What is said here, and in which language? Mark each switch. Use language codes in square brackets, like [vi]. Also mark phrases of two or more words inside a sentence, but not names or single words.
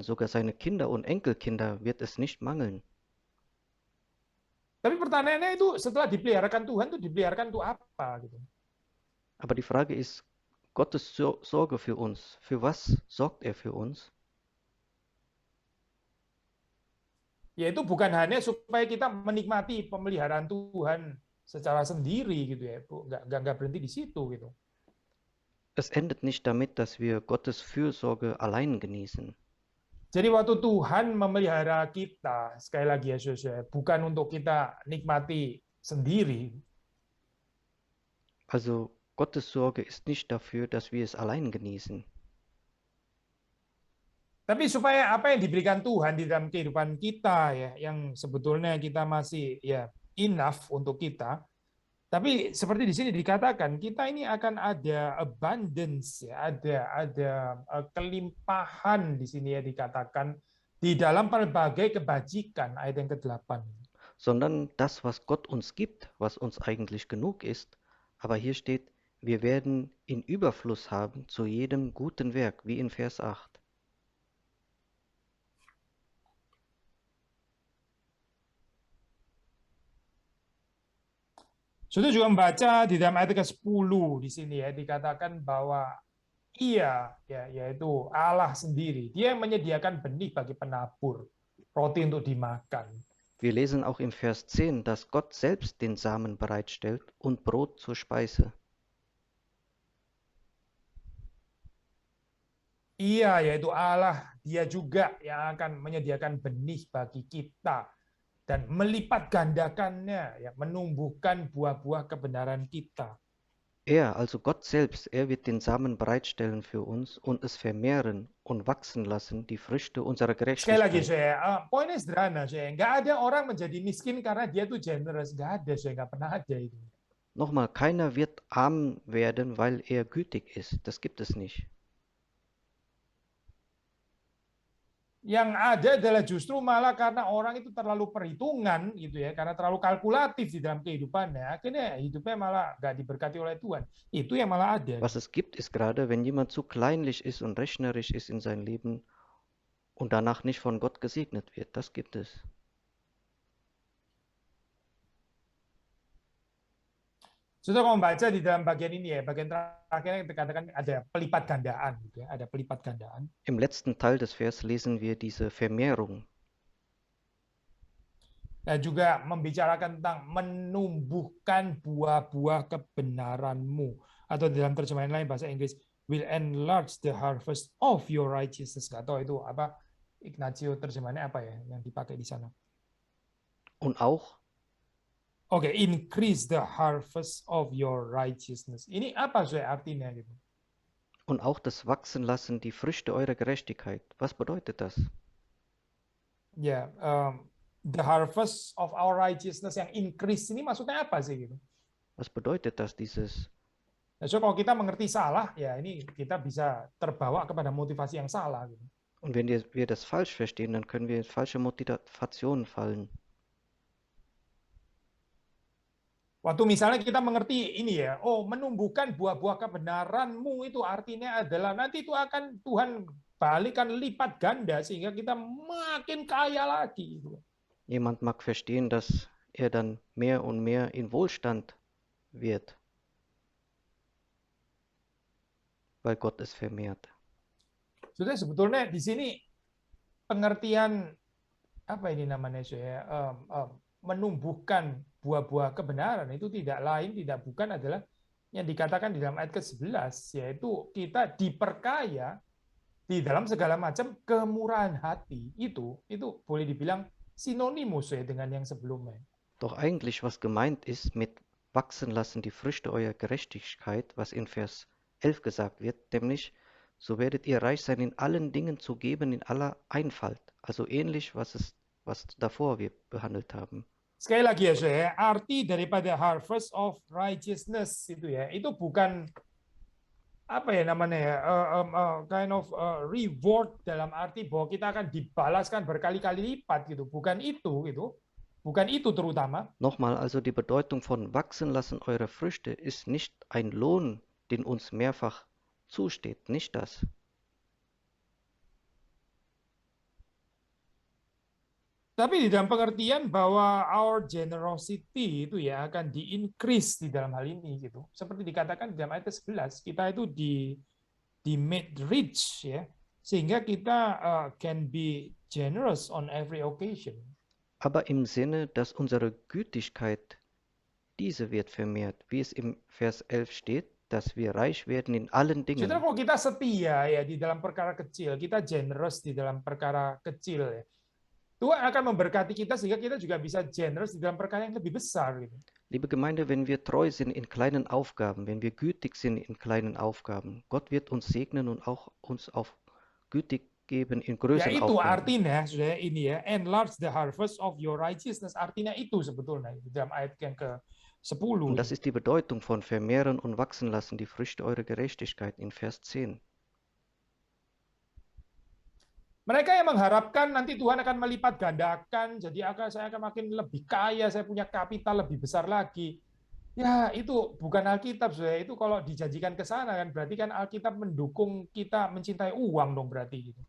[de] Sogar seine Kinder und Enkelkinder wird es nicht mangeln. [id] Tapi pertanyaannya itu setelah dipeliharakan Tuhan, itu dipeliharakan untuk apa gitu? [de] Aber die Frage ist, Gottes Sorge für uns. Für was sorgt er für uns? [id] Yaitu bukan hanya supaya kita menikmati pemeliharaan Tuhan secara sendiri gitu ya, nggak berhenti di situ gitu. [de] Es endet nicht damit, dass wir Gottes Fürsorge allein genießen. [id] Jadi waktu Tuhan memelihara kita, sekali lagi ya saudara, bukan untuk kita nikmati sendiri, [de] Also Gottes Sorge ist nicht dafür, dass wir es allein genießen, [id] tapi supaya apa yang diberikan Tuhan di dalam kehidupan kita ya, yang sebetulnya kita masih ya enough untuk kita. Tapi seperti di sini dikatakan, kita ini akan ada abundance ya, ada kelimpahan di sini ya dikatakan di dalam berbagai kebajikan, ayat yang ke-8. [de] sondern das, was Gott uns gibt, was uns eigentlich genug ist. Aber hier steht, wir werden in Überfluss haben zu jedem guten Werk, wie in Vers 8. [id] Sudah juga membaca di dalam ayat ke-10 di sini ya dikatakan bahwa Ia ya yaitu Allah sendiri, Dia yang menyediakan benih bagi penabur, roti untuk dimakan. [de] Wir lesen auch im Vers 10, dass Gott selbst den Samen bereitstellt und Brot zur Speise. [id] Ia yaitu Allah, Dia juga yang akan menyediakan benih bagi kita dan melipat gandakannya, ya, menumbuhkan buah-buah kebenaran kita. [de] Also Gott selbst, wird den Samen bereitstellen für uns und es vermehren und wachsen lassen, die Früchte unserer [id] Sekali lagi, [de] Gerechtigkeit. [id] poinnya sederhana, nggak ada orang menjadi miskin karena dia tuh generous, nggak ada, nggak pernah ada itu. [de] Nochmal, keiner wird arm werden, weil er gütig ist. Das gibt es nicht. [id] Yang ada adalah justru malah karena orang itu terlalu perhitungan gitu ya, karena terlalu kalkulatif di dalam kehidupannya, akhirnya hidupnya malah nggak diberkati oleh Tuhan. Itu yang malah ada. [de] Was es gibt, ist gerade, wenn jemand zu kleinlich ist und rechnerisch ist in seinem Leben und danach nicht von Gott gesegnet wird. Das gibt es. [id] Sudah kalau membaca di dalam bagian ini ya, bagian terakhirnya dikatakan ada pelipat gandaan, gitu ya, ada pelipat gandaan. [de] Im letzten Teil des Vers lesen wir diese Vermehrung. [id] Dan juga membicarakan tentang menumbuhkan buah-buah kebenaranmu. Atau dalam terjemahan lain bahasa Inggris, [en] will enlarge the harvest of your righteousness. [id] Nggak tahu itu apa, Ignazio terjemahannya apa ya yang dipakai di sana. [de] Und auch [en] Oke, increase the harvest of your righteousness. [id] Ini apa sih artinya gitu? [de] Und auch das Wachsen lassen die Früchte eurer Gerechtigkeit. Was bedeutet das? [id] Ya, [en] the harvest of our righteousness [id] yang increase ini maksudnya apa sih gitu? [de] Was bedeutet das, dieses? [id] Nah, so kalau kita mengerti salah, ya ini kita bisa terbawa kepada motivasi yang salah gitu. [de] Und wenn wir das falsch verstehen, dann können wir in falsche Motivationen fallen. [id] Waktu misalnya kita mengerti ini ya, oh menumbuhkan buah-buah kebenaranmu itu artinya adalah nanti itu akan Tuhan balikan lipat ganda sehingga kita makin kaya lagi. [de] Jemand mag verstehen, dass er dann mehr und mehr in Wohlstand wird, weil Gott es vermehrt. [id] Sudah sebetulnya di sini pengertian apa ini namanya saya menumbuhkan buah-buah kebenaran itu tidak lain tidak bukan adalah yang dikatakan di dalam ayat ke-11 yaitu kita diperkaya di dalam segala macam kemurahan hati. Itu boleh dibilang sinonimus ya dengan yang sebelumnya. [de] Doch eigentlich was gemeint ist mit wachsen lassen die Früchte eurer Gerechtigkeit, was in Vers 11 gesagt wird, nämlich so werdet ihr reich sein in allen Dingen zu geben in aller Einfalt. Also ähnlich was davor wir behandelt haben. [id] Sekali lagi ya saya, arti daripada [en] harvest of righteousness [id] itu ya, itu bukan apa ya namanya ya, [en] kind of reward [id] dalam arti bahwa kita akan dibalaskan berkali-kali lipat gitu, bukan itu gitu, bukan itu terutama. [de] Nochmal, also die Bedeutung von wachsen lassen eure Früchte ist nicht ein Lohn, den uns mehrfach zusteht, nicht das. [id] Tapi di dalam pengertian bahwa [en] our generosity [id] itu ya akan di-increase di dalam hal ini gitu. Seperti dikatakan di dalam ayat 11, kita itu di [en] made rich [id] ya, sehingga kita [en] can be generous on every occasion. [de] Aber im Sinne, dass unsere Gütigkeit, diese wird vermehrt, wie es im Vers 11 steht, dass wir reich werden in allen [id] Saudara, [de] Dingen. [id] kalau kita setia ya di dalam perkara kecil, kita generous di dalam perkara kecil ya, Tuhan akan memberkati kita sehingga kita juga bisa generous di dalam perkara yang lebih besar gitu. [de] Liebe Gemeinde, wenn wir treu sind in kleinen Aufgaben, wenn wir gütig sind in kleinen Aufgaben, Gott wird uns segnen und auch uns auch gütig geben in [id] Ya [de] größeren [id] itu [de] Aufgaben. [id] artinya, saudara, ini ya, [en] enlarge the harvest of your righteousness. [id] Artinya itu sebetulnya di dalam ayat yang ke-10. [de] Und das ist die Bedeutung von vermehren und wachsen lassen, die Früchte eurer Gerechtigkeit in Vers 10. [id] Mereka yang mengharapkan nanti Tuhan akan melipat gandakan, jadi saya akan makin lebih kaya, saya punya kapital lebih besar lagi. Ya, itu bukan Alkitab, saudara. Itu kalau dijanjikan ke sana kan berarti kan Alkitab mendukung kita mencintai uang dong berarti gitu.